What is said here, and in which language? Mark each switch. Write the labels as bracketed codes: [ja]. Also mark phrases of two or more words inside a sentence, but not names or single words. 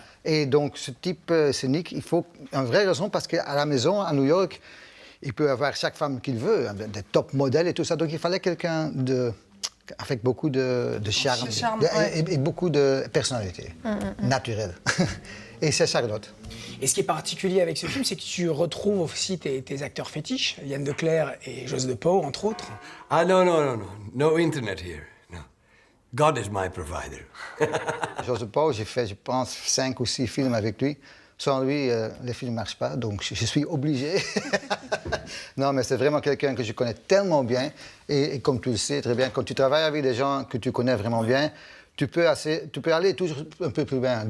[fr] Et donc, ce type cynique, il faut une vraie raison, parce qu'à la maison, à New York, il peut avoir chaque femme qu'il veut, des top modèles et tout ça. Donc, il fallait quelqu'un avec beaucoup de charme, Charme, et beaucoup de personnalité naturelle. Et c'est Charlotte. Et ce qui est particulier avec ce film, c'est que tu retrouves aussi tes acteurs fétiches, Yann Declercq et Jos de Pauw, entre autres. [en] Ah, no. No internet here. No. God is my provider. [fr] Jos de Pauw, j'ai fait, je pense, 5 ou 6 films avec lui. Sans lui, les films ne marchent pas, donc je suis obligé. Non, mais c'est vraiment quelqu'un que je connais tellement bien. Et comme tu le sais très bien, quand tu travailles avec des gens que tu connais vraiment bien, tu peux aller toujours un peu plus loin.